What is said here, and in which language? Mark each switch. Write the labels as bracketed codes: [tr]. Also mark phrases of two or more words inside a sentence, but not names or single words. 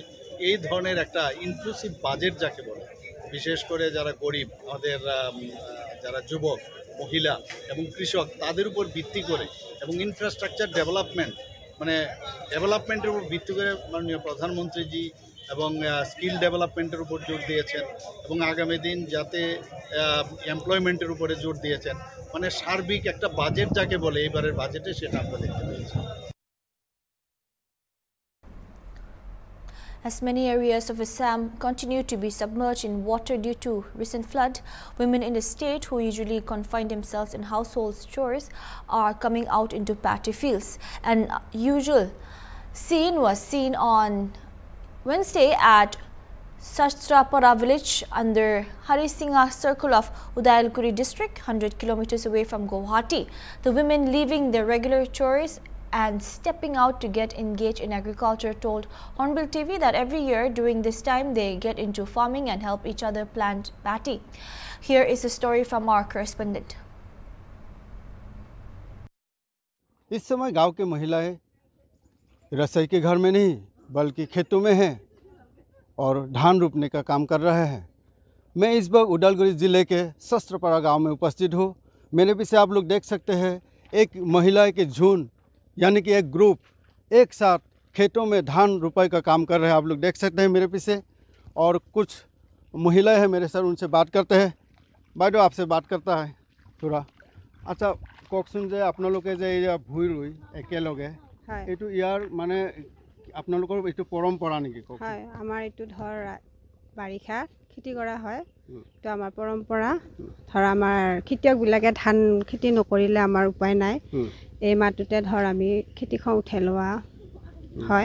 [bn] এই ধরনের একটা [en] inclusive budget [bn] যাকে বলে, বিশেষ করে যারা গরিব, আমাদের যারা যুবক, মহিলা এবং কৃষক তাদের উপর ভিত্তি করে এবং [en] infrastructure developmentের [bn] উপর ভিত্তি করে মাননীয় প্রধানমন্ত্রীজি এবং [en] skill developmentের [bn] উপর জোর দিয়েছেন এবং আগামী দিন যাতে এমপ্লয়মেন্টের উপরে জোর দিয়েছেন। মানে সার্বিক একটা বাজেট যাকে বলে এবারের বাজেটে সেটা আমরা দেখতে পেয়েছি। [en] As many areas of Assam continue to be submerged in water due to recent flood, women in the state who usually confine themselves in household chores are coming out into paddy fields. An usual scene was seen on Wednesday at Sastrapara village under Harisingha circle of Udayalguri district, 100 kilometers away from Guwahati. The women leaving their regular chores and stepping out to get engaged in agriculture told Hornbill TV that every year during this time they get into farming and help each other plant paddy. Here is a story from our correspondent. [hi] इस समय गांव के महिलाएं रसोई के घर में नहीं बल्कि खेतों में हैं और धान रोपने का काम कर रहे हैं। मैं इस वक्त उदालगुरी ज़िले के शस्त्रपारा गांव में उपस्थित हूं। मेरे पीछे आप लोग देख सकते हैं एक महिलाएं के झुंड यानी कि एक ग्रुप एक साथ खेतों में धान रोपाई का काम कर रहे हैं। आप लोग देख सकते हैं मेरे पीछे और कुछ महिलाएं हैं मेरे साथ, उनसे बात करते हैं। বাইদেউ आपसे बात करता है थोड़ा। [as] अच्छा কওকচোন যে আপোনালোকে যে এই ভুই ৰুই একেলগে এইটো ইয়াৰ মানে আপোনালোকৰ এইটো পৰম্পৰা নেকি? হয়, আমাৰ এইটো ধৰ বাৰিষা খেতি কৰা হয়, তো আমাৰ পৰম্পৰা। ধৰ আমাৰ খেতিয়কবিলাকে ধান খেতি নকৰিলে আমাৰ উপায় নাই, এই মাহটোতে ধৰ আমি খেতিখন উঠাই লোৱা হয়।